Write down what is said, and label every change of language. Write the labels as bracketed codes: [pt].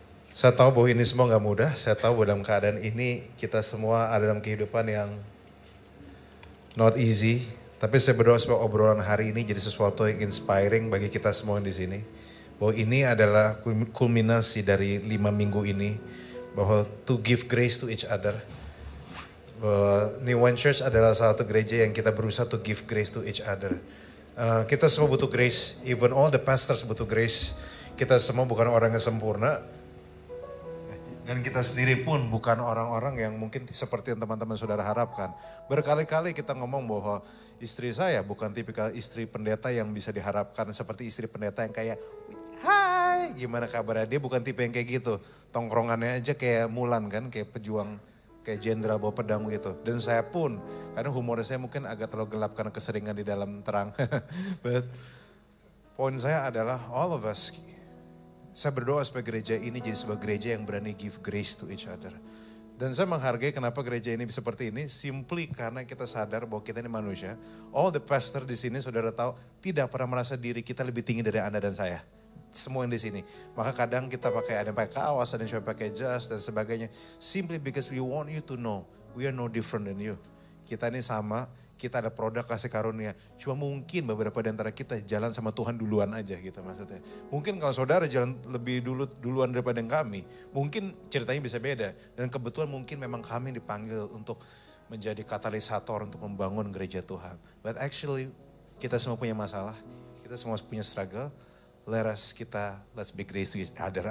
[id] Saya tahu bahwa ini semua gak mudah. Saya tahu bahwa dalam keadaan ini kita semua ada dalam kehidupan yang not easy. Tapi saya berdoa supaya obrolan hari ini jadi sesuatu yang inspiring bagi kita semua di sini. Bahwa ini adalah kulminasi dari 5 minggu ini. [en] Bahwa to give grace to each other. [id] New One Church adalah satu gereja yang kita berusaha to give grace to each other. Kita semua butuh grace. Even all the pastors butuh grace. Kita semua bukan orang yang sempurna. Dan kita sendiri pun bukan orang-orang yang mungkin seperti yang teman-teman saudara harapkan. Berkali-kali kita ngomong bahwa istri saya bukan tipikal istri pendeta yang bisa diharapkan seperti istri pendeta yang kayak, hai gimana kabarnya, dia bukan tipe yang kayak gitu. Tongkrongannya aja kayak Mulan kan, kayak pejuang, kayak jenderal bawa pedang gitu. Dan saya pun, karena humor saya mungkin agak terlalu gelap karena keseringan di dalam terang. But poin saya adalah all of us, saya berdoa supaya gereja ini jadi sebuah gereja yang berani give grace to each other. Dan saya menghargai kenapa gereja ini seperti ini, simply karena kita sadar bahwa kita ini manusia. All the pastor di sini saudara tahu tidak pernah merasa diri kita lebih tinggi dari Anda dan saya. Semua yang di sini. Maka kadang kita pakai, ada yang pakai kaos, ada yang cuma pakai jas dan sebagainya. [en] Simply because we want you to know, we are no different than you. [id] Kita ini sama, kita ada produk kasih karunia. Cuma mungkin beberapa di antara kita jalan sama Tuhan duluan aja gitu maksudnya. Mungkin kalau saudara jalan lebih duluan daripada yang kami, mungkin ceritanya bisa beda. Dan kebetulan mungkin memang kami dipanggil untuk menjadi katalisator untuk membangun gereja Tuhan. But actually kita semua punya masalah, kita semua punya struggle. [en] Let's be grace to each other.